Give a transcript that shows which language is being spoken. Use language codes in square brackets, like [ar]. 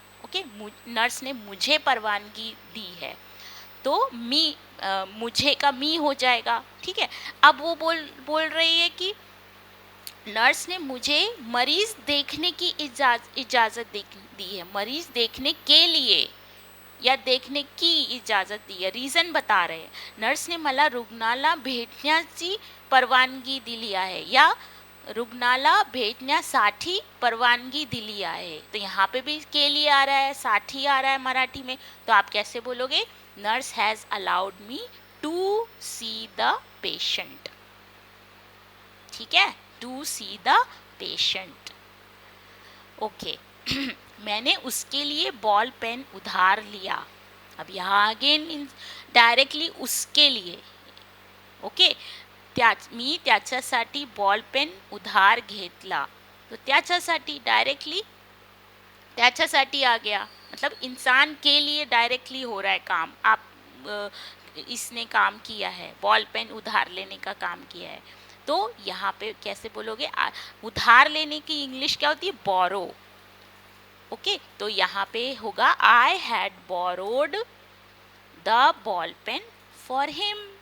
[hi] Okay, nurse ने मुझे परवानगी दी है. तो मी, मुझे का मी हो जाएगा. ठीक है. अब वो बोल रही है कि नर्स ने मुझे मरीज देखने की इजाज़त दी है. मरीज देखने के लिए या देखने की इजाज़त दी है. रीज़न बता रहे हैं. [mr] नर्स ने मला रुग्णाला भेटण्याची परवानगी दिली आहे या रुग्णाला भेटण्यासाठी परवानगी दिली आहे. [hi] तो यहाँ पे भी के लिए आ रहा है, साठी आ रहा है मराठी में. तो आप कैसे बोलोगे? [en] Nurse has allowed me to see the patient. [hi] ठीक है, [en] To see the patient. Okay. [hi] मैंने उसके लिए बॉल पेन उधार लिया. अब यहाँ अगेन डायरेक्टली उसके लिए. [mr] ओके, मी त्याच्यासाठी बॉल पेन उधार घेतला. [hi] तो त्याच्यासाठी डायरेक्टली त्याच्यासाठी आ गया, मतलब इंसान के लिए डायरेक्टली हो रहा है काम. इसने काम किया है, बॉल पेन उधार लेने का काम किया है. तो यहाँ पे कैसे बोलोगे? उधार लेने की इंग्लिश क्या होती है? बोरो. ओके, तो यहाँ पे होगा [en] I had borrowed the ball pen for him.